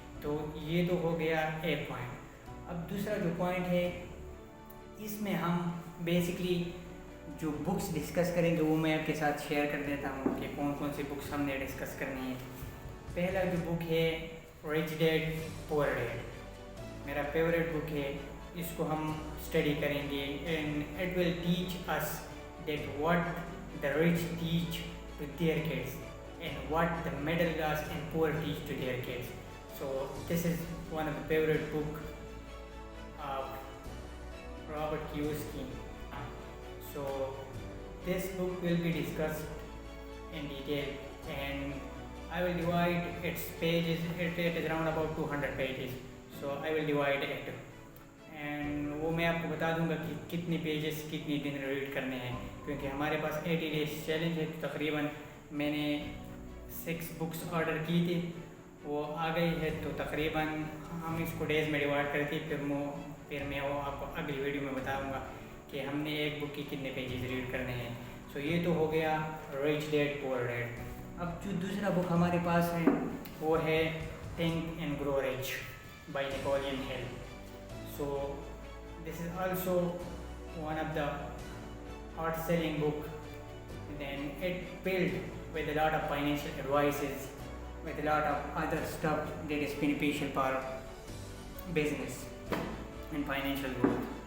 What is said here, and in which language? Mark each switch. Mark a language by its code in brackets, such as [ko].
[ur] تو یہ تو ہو گیا ایک پوائنٹ. اب دوسرا جو پوائنٹ ہے، اس میں ہم بیسکلی جو بکس ڈسکس کریں گے وہ میں آپ کے ساتھ شیئر کر دیتا ہوں کہ کون سی بکس ہم نے ڈسکس کرنی ہے. پہلا جو بک ہے رچ ڈیڈ پور ڈیڈ، میرا فیوریٹ بک ہے. اس کو ہم اسٹڈی کریں گے [en] And it will teach us that what the rich teach to their kids and what the middle class and poor teach to their kids. So this is one of the favorite book of Robert Kiyosaki. So this book will be discussed in detail, and I will divide its pages. It is around about 200 pages, so I will divide it. [ur] And وہ میں آپ کو بتا دوں گا کہ کتنے pages کتنی دن red کرنے ہیں، کیونکہ ہمارے پاس 80 ڈیز چیلنج ہے. تو تقریباً میں نے 6 بکس آرڈر کی تھی، وہ آ گئی ہے. تو تقریباً ہم اس کو ڈیز میں ڈیوائڈ کرتی، پھر میں وہ آپ کو اگلی ویڈیو میں بتاؤں گا کہ ہم نے ایک بک کی کتنے پیجز ریڈ کرنے ہیں. سو یہ تو ہو گیا رچ ڈیڈ پور ڈیڈ. اب جو دوسرا بک ہمارے پاس ہے وہ ہے think and grow rich by Napoleon ہل. [en] So this is also one of the hot selling book, and then it filled with a lot of financial advices, with a lot of other stuff that is beneficial for business and financial growth.